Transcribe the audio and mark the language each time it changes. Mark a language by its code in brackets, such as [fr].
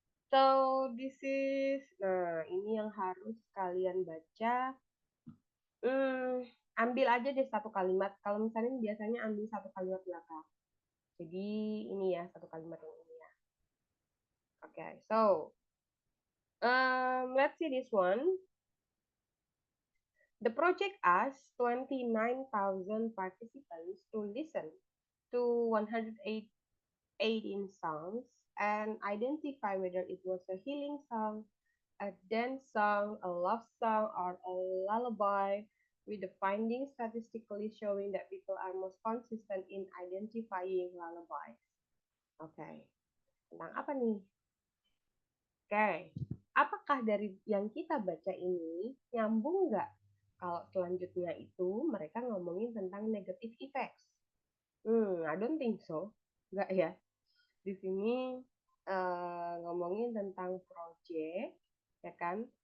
[en] So, this is, [id] nah ini yang harus kalian baca. Ambil aja deh satu kalimat. Kalau misalnya biasanya ambil satu kalimat belakang. Jadi ini ya satu kalimat yang ini ya. [en] Okay, so let's see this one. The project asked 29,000 participants to listen to 118 songs and identify whether it was a healing song, a dance song, a love song, or a lullaby, with the findings statistically showing that people are most consistent in identifying lullabies. [id] Oke, tentang apa nih? Oke, apakah dari yang kita baca ini nyambung nggak? Kalau selanjutnya itu mereka ngomongin tentang negative effects. [en] I don't think so. [id] Nggak ya. Di sini ngomongin tentang project, ya kan?